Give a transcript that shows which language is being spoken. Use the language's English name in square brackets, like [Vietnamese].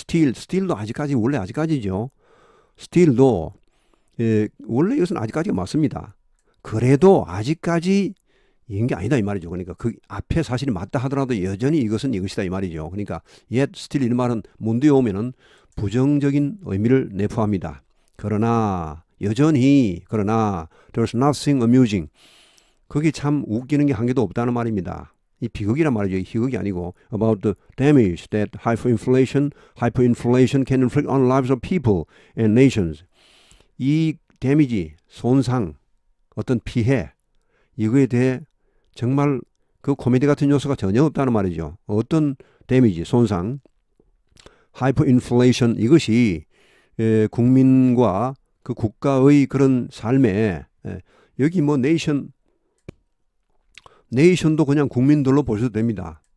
[Korean] still도 원래 아직까지죠. still도 원래 이것은 아직까지가 맞습니다. 그래도 아직까지 이런 게 아니다 이 말이죠. 그러니까 그 앞에 사실이 맞다 하더라도 여전히 이것은 이것이다 이 말이죠. 그러니까 [English] yet still [Korean] 이런 말은 문두에 오면은 부정적인 의미를 내포합니다. 그러나 [English] there's nothing amusing. [Korean] 그게 참 웃기는 게 한 개도 없다는 말입니다. 이 비극이란 말이죠. 희극이 아니고 [English] about the damage that hyperinflation can inflict on lives of people and nations. [Korean] 이 데미지, 손상, 어떤 피해 이거에 대해 정말 그 코미디 같은 요소가 전혀 없다는 말이죠. 어떤 데미지, 손상, hyperinflation 이것이 국민과 그 국가의 그런 삶에 여기 네이션도 그냥 국민들로 보셔도 됩니다.